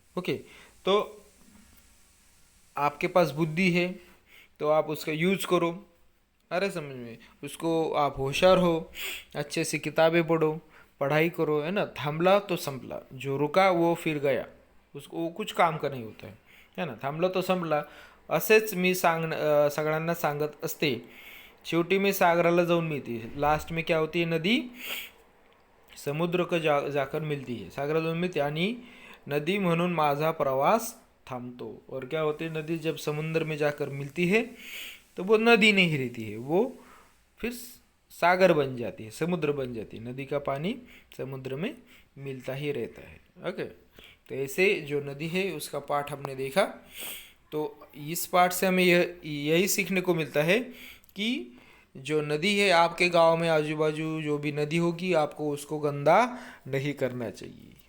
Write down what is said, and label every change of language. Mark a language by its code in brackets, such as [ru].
[hi] Okay, तो आपके पास बुद्धि है तो आप उसका यूज करो, अरे समझ में, उसको आप होशियार हो, अच्छे से किताबें पढ़ो, पढ़ाई करो, है ना। [mr] थांबला तो संपला, [hi] जो रुका वो फिर गया, उसको वो कुछ काम का नहीं होता है ना। [mr] थांबला तो संपला, असेच मी सगळ्यांना सांगत असते। शेवटी मी सागराला जाऊन मिळते, [hi] लास्ट में क्या होती है, नदी समुद्र को जाकर मिलती है, [mr] सागराला जाऊन मिळते आणि नदी म्हणून माझा प्रवास थामतो। [hi] और क्या होती है, नदी जब समुद्र में जाकर मिलती है तो वो नदी नहीं रहती है, वो फिर सागर बन जाती है, समुद्र बन जाती है। नदी का पानी समुद्र में मिलता ही रहता है। ओके, तो ऐसे जो नदी है उसका पाठ हमने देखा। तो इस पाठ से हमें यही सीखने को मिलता है कि जो नदी है आपके गांव में आजू बाजू जो भी नदी होगी, आपको उसको गंदा नहीं करना चाहिए।